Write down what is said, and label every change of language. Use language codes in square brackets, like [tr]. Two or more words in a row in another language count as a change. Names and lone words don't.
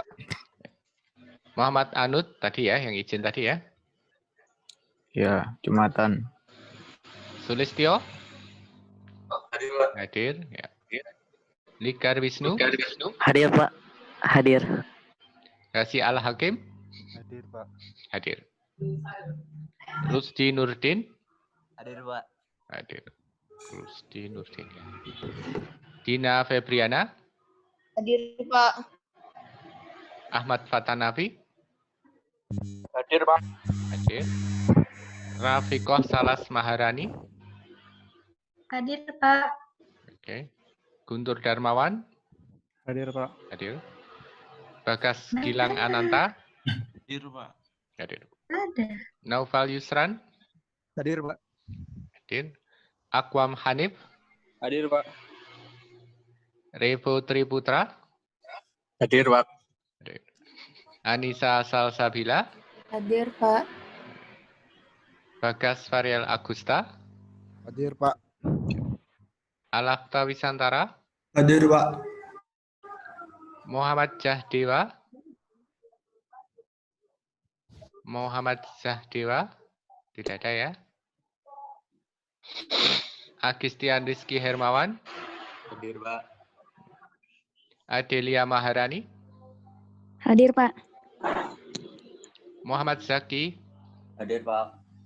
[id] Muhammad Anud tadi ya, yang izin tadi ya. Ya, Jumatan. Sulistyo. Hadir. Ya. Likar Wisnu. Hadir, Pak. Hadir. Kasih Al Hakim. Hadir, Pak. Hadir. Rusdi Nurdin. Hadir Pak. Hadir. Rusdi Nurdin. Ya. Dina Febriana. Hadir, Pak. Ahmad Fatanafi. Hadir, Pak. Hadir. Rafikoh Salas Maharani. Hadir, Pak. Oke. Guntur Darmawan. Hadir, Pak. Hadir. Bagas Gilang Ananta. Hadir, Pak. Hadir. Ada. Naufal Yusran. Hadir, Pak. Hadir. Akwam Hanif. Hadir, Pak. Revo Triputra. Hadir, Pak. Hadir. Anissa Salsabila. Hadir, Pak. Bagas Varial Agusta. Hadir, Pak. Alafta Wisantara. Hadir, Pak. Muhammad Jahdewa. Muhammad Zahdewa. Tidak ada ya. Agistian Rizky Hermawan. Hadir Pak. Adelia Maharani. Hadir, Pak. Muhammad Zaki. Hadir Pak.